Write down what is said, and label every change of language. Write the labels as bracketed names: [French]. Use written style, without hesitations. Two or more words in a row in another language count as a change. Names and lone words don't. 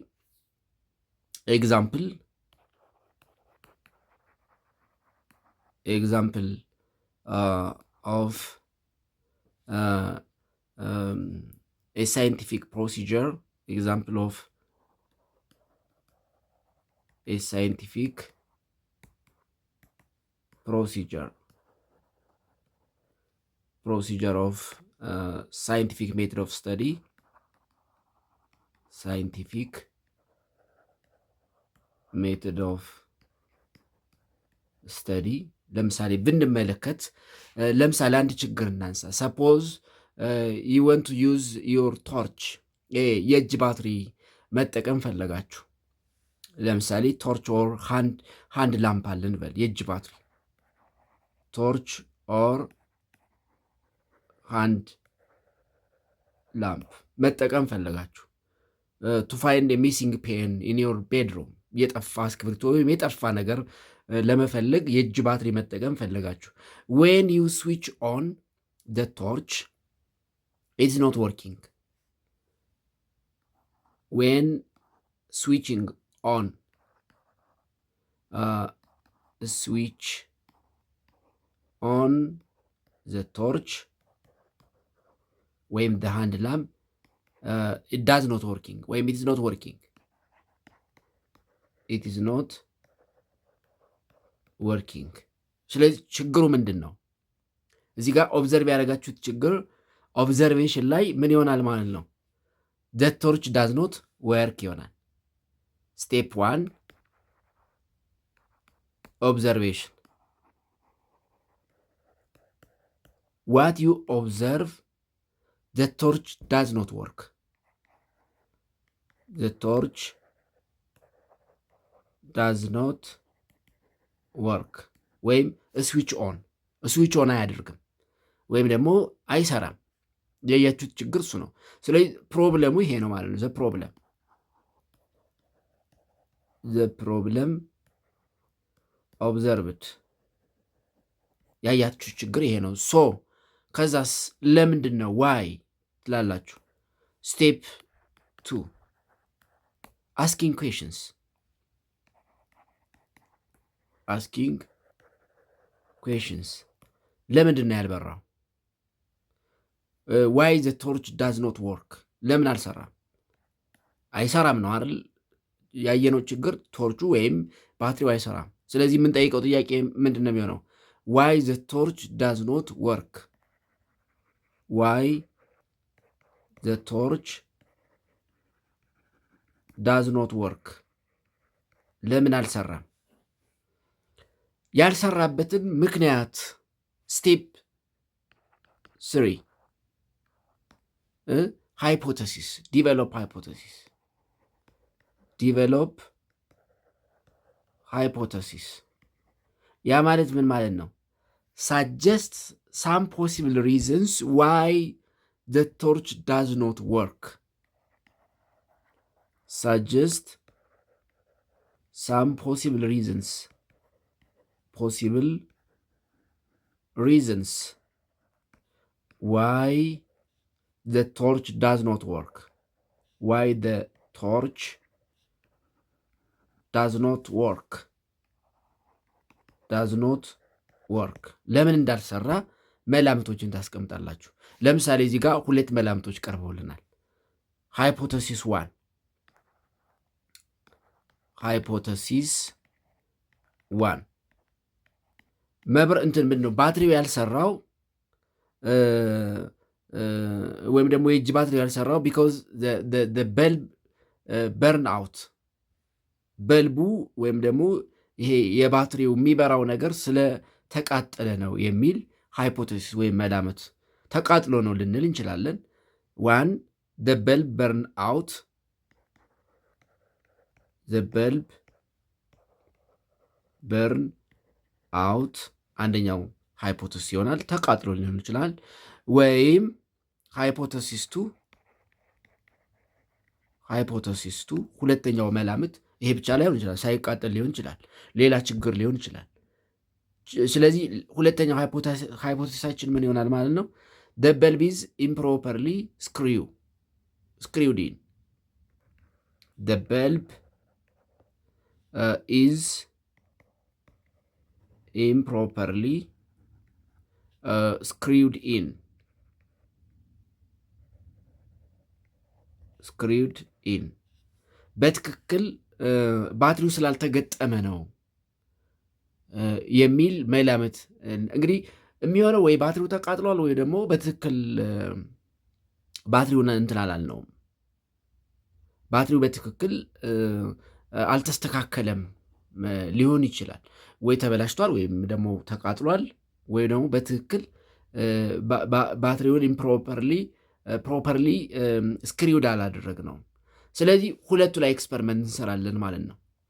[English] example of a scientific procedure, example of a scientific procedure of scientific method of study, [Amharic] ለምሳሌ ብንመለከት ለምሳሌ አንድ ችግር እናንሳ። [English] suppose you want to use your torch [Amharic] የእጅ ባትሪ መጠቀም ፈለጋችሁ። ለምሳሌ [English] torch or hand lamp [Amharic] አለን በል። የእጅ ባትሪ [English] torch or hand lamp [Amharic] መጠቀም ፈለጋችሁ። [English] to find a missing pen in your bedroom [Amharic] የጠፋ እስክሪብቶ ወይም የጠፋ ነገር ለመፈለግ የእጅ ባትሪ መጠቀም ፈለጋችሁ። [English] when you switch on the torch it's not working when switching on switch on the torch ወይም the hand lamp it does not working ወይም it is not working it is not working። [Amharic] ስለዚህ ችግሩ ምንድን ነው? እዚህ ጋር ኦብዘርቭ ያደረጋችሁት ችግር ኦብዘርቬሽን ላይ ምን ይሆናል ማለት ነው? [English] the torch does not work ይሆናል። ስቴፕ 1 observation. What you observe, the torch does not work. The torch does not work. [Amharic] ወይም ስዊች ኦን አያደርግም ወይም ደግሞ አይሰራም። ያያችሁት ችግር እሱ ነው። ስለዚህ ፕሮብለሙ ይሄ ነው ማለት ነው። [English] the problem observed [Amharic] ያያችሁ ችግር ይሄ ነው። ሶ ከዛስ ለምንድን ነው ዋይ ትላላችሁ? [English] ስቴፕ 2 asking questions. [Amharic] ለምንድን ነው ያልበራው? [English] why the torch does not work [Amharic] ለምን አልሰራም? አይሰራም ነው አይደል? ያየነው ችግር ቶርቹ ወይም ባትሪው አይሰራም። ስለዚህ የምንጠይቀው ጥያቄ ምንድን ነው የሚሆነው? [English] why the torch does not work why the torch does not work [Amharic] ለምን አልሰራም? ያልሰራበትን ምክንያት ስቴፕ 3 [English] hypothesis develop hypothesis [Amharic] ያ ማለት ምን ማለት ነው? [English] suggest some possible reasons why the torch does not work. Suggest some possible reasons why the torch does not work. Why the torch does not work. [Amharic] ለምን እንዳልሰራ መላምቶችን ታስቀምጣላችሁ። ለምሳሌ እዚህ ጋር ሁለት መላምቶች ቀርበውልናል። ሃይፖቴሲስ 1 ምንድን ነው? ባትሪው ያልሰራው ወይም ደግሞ የእጅ ባትሪው ያልሰራው [English] because bulb burn out [Amharic] በልቡ ወይም ደግሞ ይሄ የባትሪው የሚበራው ነገር ስለተቃጠለ ነው የሚል ሃይፖቴሲስ ወይም መላመት ተቃጥሎ ነው ልንል እንችላለን። [English] one the bulb burn out [Amharic] አንደኛው ሃይፖቴሲስ ይሆናል። ተቃጥሎ ሊሆን ይችላል። ወይም ሃይፖቴሲስ 2 ሁለተኛው መላምት ይሄ ብቻ ላይሆን ይችላል። ሳይቃጠል ሊሆን ይችላል። ሌላ ችግር ሊሆን ይችላል። ስለዚህ ሁለተኛው ሃይፖቴሲሳችን ምን ይሆናል ማለት ነው? [English] the bulb is improperly screwed in. The bulb is improperly screwed in. [Amharic] በትክክል ባትሪው ስላልተገጠመ ነው የሚል መላመት እንግዲህ የሚሆነው ወይ ባትሪው ተቃጥሏል ወይ ደግሞ በትክክል ባትሪውን እንትን አላልነውም። ባትሪው በትክክል አልተስተካከለም ሊሆን ይችላል። ወይ ተበላሽቷል ወይም ደግሞ ተቃጥሏል ወይ ደግሞ በትክክል ባትሪውን [English] properly screwed [Amharic] አላደረግ ነው። ስለዚህ ሁለቱ ላይ ኤክስፐሪመንት እንሰራለን ማለት ነው።